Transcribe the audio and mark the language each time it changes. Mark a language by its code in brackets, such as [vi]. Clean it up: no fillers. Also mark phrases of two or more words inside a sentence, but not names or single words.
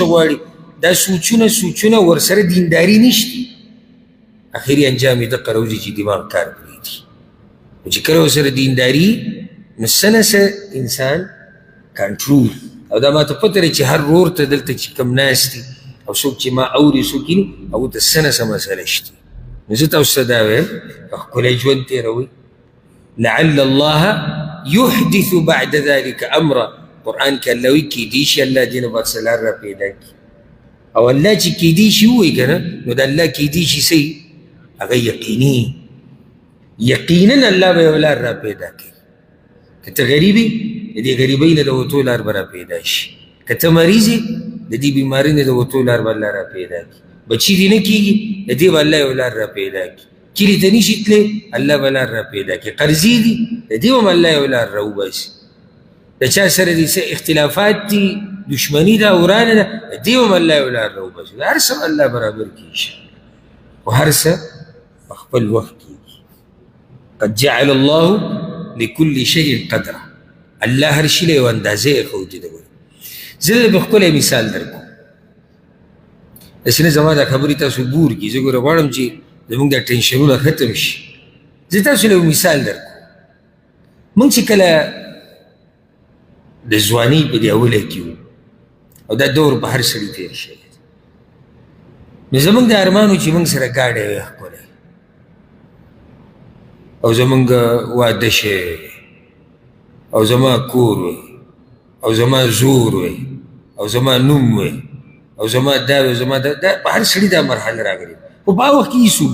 [ps] غواړي دا سوچونه ورسره دینداري نشتی اخري انجام یې دقه راوځي چې دماغ کار پرېږدي نو چې کله ورسره دینداري نو څه نه څه انسان کنټرول او دا ما ته پته دی چې هر ورور ته دلته چې کوم ناست دي او څوک چې ما اوري څوک یې هغو ته څه نه څه مسله شته نو زه تاسو ته دا وایم ښکلی ژوند تېروئ [ar] لعل الله يحدث بعد ذلك امرا [ps] قرآن کې الله وایي کیدی شي الله دې نه بعد څه لار را پیدا کړي او الله چې کیدی شي ووایي که نه نو د الله کیدی شي څه هغه یقینا الله به یو لار را پیدا کوي که ته غریب یې د دې غریبۍ نه د وتو لار به را پیدا شي که ته مریض یې د دې بیمارۍ نه د وتو لار به الله را پیدا کړي بچي دې نه کېږي د دې به الله یو لار را پیدا کړي کلي ته نشي تللی الله به لار را پیدا کړي قرضې دي د دې به هم الله یو لار را وباسي د چا سره دې څه اختلافات دي دشمني ده ورانه ده د دې به هم الله یو لار را وباسي هر څه الله برابر کړي انشاءالله خو هر څه په خپل وخت کېږي [ar] قد جعل الله لكل شيء قدره [ps] الله هر شي له یو اندازې ایښودې ده زه به ښکلی مثال در کوم داسې نه زما دا خبرې تاسو بور کړي زه ګوره غواړم چې زموږ دا ټینشنونه ختم شي زه تاسو له یو مثال در کوم موږ چې کله د ځوانۍ په دې اوله کې وو او دا دور په هر سړي تېر شوی نو زموږ د ارمانو چې موږ سره ګاډی وی ښکلی او زموږ واده شوی او زما کور وی او زما زور وی او زما نوم وی او زما دا وی زما دا په هر سړي دا مرحله راغلې خو په هغه وخت کې هېڅ